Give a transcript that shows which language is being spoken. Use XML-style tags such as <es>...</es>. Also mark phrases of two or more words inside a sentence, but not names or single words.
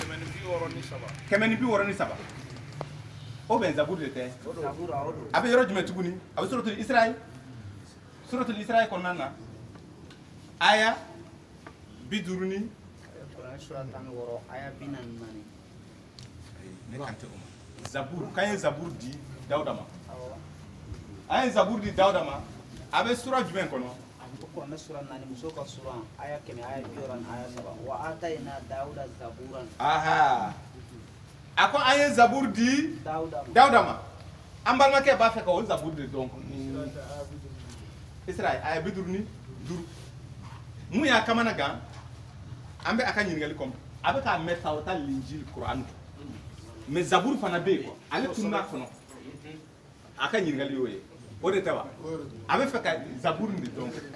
<bm>163 o bɛn zaburu de tɛ a bɛ yɔrɔ jumɛn tuguni a bɛ suratul israel kɔnɔna na aya 50 zaburu k'an ye zaburu di dawuda ma an ye zaburu di dawuda ma a bɛ sura jumɛn kɔnɔ kuranɛ sura 4 muso ka sura aya 100 aya 60 aya 7</bm> <ar>وآتينا داود زبورا</ar> <bm>aha a ko an ye zaburu di dawuda ma an balimakɛ b'a fɛ ka o zaburu de dɔn israel aya 55 mun y'a kamana gan an bɛ a ka ɲininkali kɔnɔ a bɛ k'a mɛn tawrata linjili kuran mais zaburu fana bɛ yen ale tununa kɔnɔ a ka ɲininkali y'o ye o de tɛ wa a bɛ fɛ ka zaburu de dɔn</bm>